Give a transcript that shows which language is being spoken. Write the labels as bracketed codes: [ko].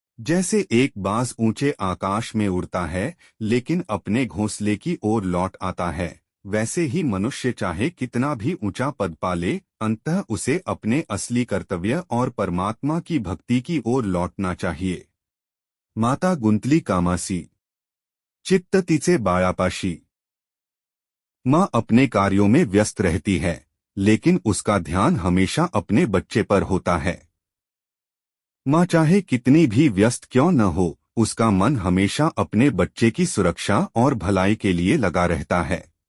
[hi] जैसे एक बाज ऊंचे आकाश में उड़ता है, लेकिन अपने घोंसले की ओर लौट आता है, वैसे ही मनुष्य चाहे कितना भी ऊंचा पद पा ले, अंततः उसे अपने असली कर्तव्य और परमात्मा की भक्ति की ओर लौटना चाहिए। [mr] माता गुंतली कामासी, चित्त तिचे बाळापाशी। [hi] माँ अपने कार्यों में व्यस्त रहती है, लेकिन उसका ध्यान हमेशा अपने बच्चे पर होता है। माँ चाहे कितनी भी व्यस्त क्यों न हो, उसका मन हमेशा अपने बच्चे की सुरक्षा और भलाई के लिए लगा रहता है।